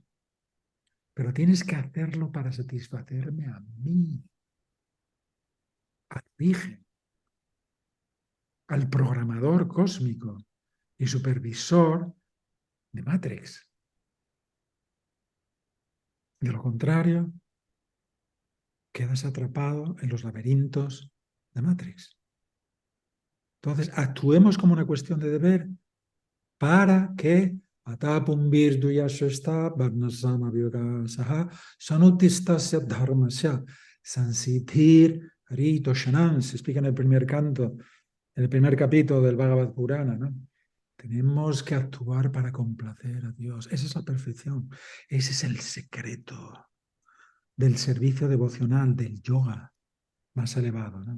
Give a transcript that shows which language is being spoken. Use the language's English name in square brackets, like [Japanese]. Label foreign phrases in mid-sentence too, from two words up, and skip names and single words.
[Spanish] Pero tienes que hacerlo para satisfacerme a mí, al origen, al programador cósmico y supervisor de Matrix. De lo contrario, quedas atrapado en los laberintos de Matrix. Entonces, actuemos como una cuestión de deber para que [Sanskrit] atapum virduyashasta varnasama vyogasaha sanutistasya dharmasya sansiddhir haritoshanam, [Spanish] se explica en el primer canto en el primer capítulo del Bhagavad Purana, ¿no? Tenemos que actuar para complacer a Dios. Esa es la perfección. Ese es el secreto del servicio devocional, del yoga más elevado, ¿no?